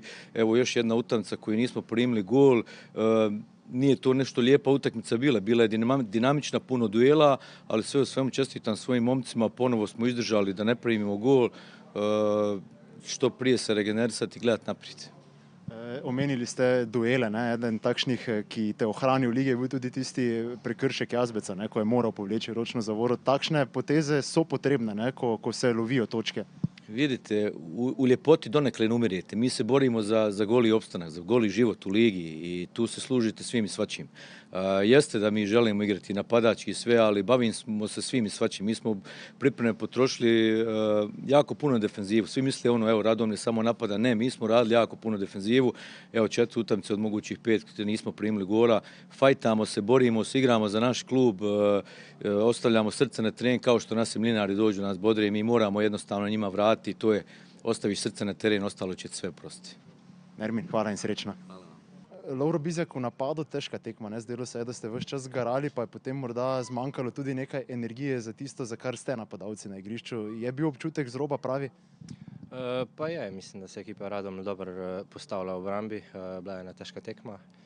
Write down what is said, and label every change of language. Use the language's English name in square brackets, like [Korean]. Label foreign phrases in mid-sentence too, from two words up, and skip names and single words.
[Bosnian] Evo još jedna utakmica koju nismo primili gol. Nije to nešto lijepa utakmica bila je dinamična, puno duela, ali sve u svemu čestitam svojim momcima, ponovo smo izdržali da ne primimo gol, što prije se regenerisati i gledati naprijed. [Slovenian] Omenili ste duele, eden takšnih, ki te ohrani v ligi, je bil tudi tisti prekršek Jazbeca, ko je moral povleči ročno zavoro. Takšne poteze so potrebne, ko se lovijo točke. [Bosnian] Vidite, u ljepoti donekle ne umirjete. Mi se borimo za goli opstanak, za goli život u ligi i tu se služite svim i svačim. Jeste da mi želimo igrati napadački i sve, ali bavimo se svim i svačim. Mi smo pripreme potrošili jako puno defenzivu. Svi misle evo Radomlje samo napada. Ne, mi smo radili jako puno defenzivu. Evo 4 utakmice od mogućih 5 gdje nismo primili gola. Fajtamo se, borimo se, igramo za naš klub, ostavljamo srce na teren kao što naši mlinari dođu nas bodre i mi moramo jednostavno njima vratiti. To je, ostaviš srce na teren, ostalo će sve prosti. [Slovenian] Nermin, hvala in srečno. Lovro Bizjak, v napadu težka tekma, zdelo se je, da ste ves čas garali, pa je potem morda zmanjkalo tudi nekaj energije za tisto, za kar ste napadalci na igrišču. Je bil občutek z roba pravi? Pa je, mislim, da se ekipa Radomlje dobro postavila v obrambi, bila je ena težka tekma.